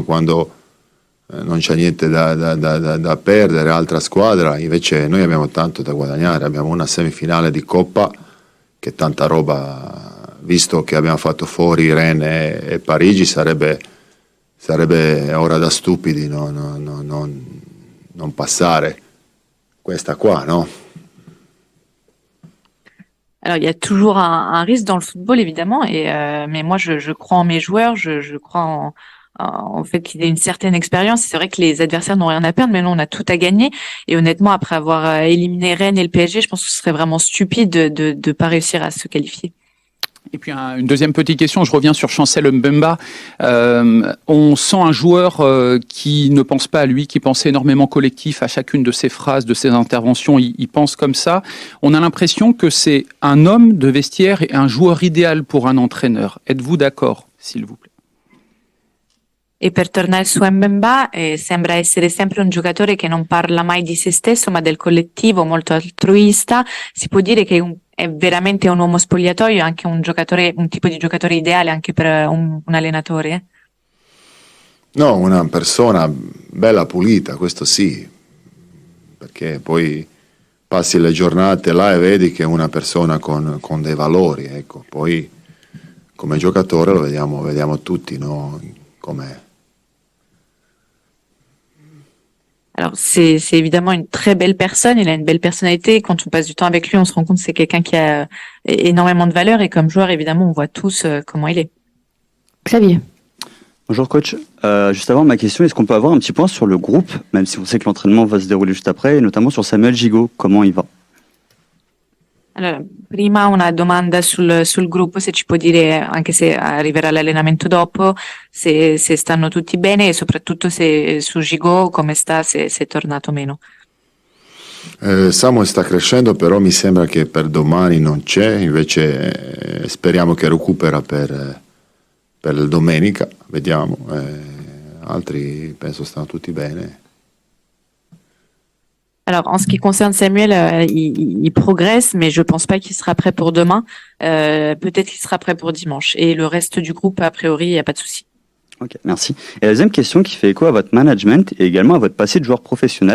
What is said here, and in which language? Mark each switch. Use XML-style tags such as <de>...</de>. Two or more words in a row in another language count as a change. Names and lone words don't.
<it>Quando non c'è niente da perdere, altra squadra, invece noi abbiamo tanto da guadagnare, abbiamo una semifinale di Coppa che tanta roba, visto che abbiamo fatto fuori Rennes e Parigi, sarebbe ora da stupidi non passare questa qua, no?</it> <fr>Alors, il y a toujours un risque dans le football, évidemment, mais moi, je crois en mes joueurs, je crois en fait qu'ils aient une certaine expérience. C'est vrai que les adversaires n'ont rien à perdre, mais nous, on a tout à gagner. Et honnêtement, après avoir éliminé Rennes et le PSG, je pense que ce serait vraiment stupide de pas réussir à se qualifier. Et puis une deuxième petite question, je reviens sur Chancel Mbemba. On sent un joueur qui ne pense pas à lui, qui pense énormément collectif à chacune de ses phrases, de ses interventions, il pense comme ça. On a l'impression que c'est un homme de vestiaire et un joueur idéal pour un entraîneur. Êtes-vous d'accord, s'il vous plaît?</fr> <it>E per tornare su Mbemba, sembra essere sempre un giocatore che non parla mai di se stesso, ma del collettivo, molto altruista. Si può dire che è veramente un uomo spogliatoio, anche un tipo di giocatore ideale anche per un allenatore? No, una persona bella pulita, questo sì, perché poi passi le giornate là e vedi che è una persona con dei valori, ecco. Poi come giocatore lo vediamo tutti, no? Com'è.</it> <fr>Alors, c'est évidemment une très belle personne, il a une belle personnalité. Quand on passe du temps avec lui, on se rend compte que c'est quelqu'un qui a énormément de valeur, et comme joueur, évidemment, on voit tous comment il est. Xavier. Bonjour coach, juste avant ma question, est-ce qu'on peut avoir un petit point sur le groupe, même si on sait que l'entraînement va se dérouler juste après, et notamment sur Samuel Gigot, comment il va?</fr> <it>Allora, prima una domanda sul gruppo, se ci può dire, anche se arriverà l'allenamento dopo, se stanno tutti bene, e soprattutto se su Gigot come sta, se è tornato o meno. Samuel sta crescendo, però mi sembra che per domani non c'è, invece speriamo che recupera per per la domenica, vediamo. Altri penso stanno tutti bene.</it> <fr>Alors, en ce qui concerne Samuel, il progresse, mais je pense pas qu'il sera prêt pour demain. Peut-être qu'il sera prêt pour dimanche. Et le reste du groupe, a priori, il n'y a pas de souci. Ok, merci. Et la deuxième question qui fait écho à votre management et également à votre passé de joueur professionnel.</fr>